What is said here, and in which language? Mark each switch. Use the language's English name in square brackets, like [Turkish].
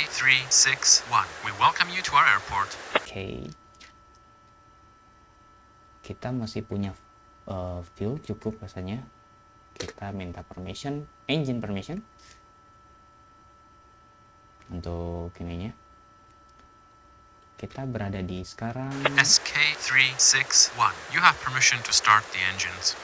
[English] SK361, we welcome you to our airport. [Indonesian] Oke. Kita masih punya fuel cukup rasanya. Kita minta permission, [English] engine permission [Indonesian] untuk ininya. Kita berada di sekarang [English] SK361, you have permission to start the engines.